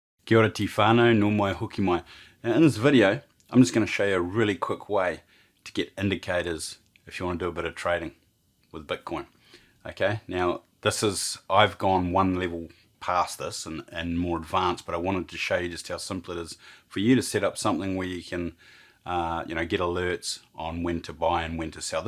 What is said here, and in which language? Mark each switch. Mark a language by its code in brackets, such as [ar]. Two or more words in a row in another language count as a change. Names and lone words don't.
[mi] Kia ora ti whānau, no mai hoki mai. [en] Now in this video, I'm just going to show you a really quick way to get indicators if you want to do a bit of trading with Bitcoin. Okay, now I've gone one level past this and more advanced, but I wanted to show you just how simple it is for you to set up something where you can get alerts on when to buy and when to sell.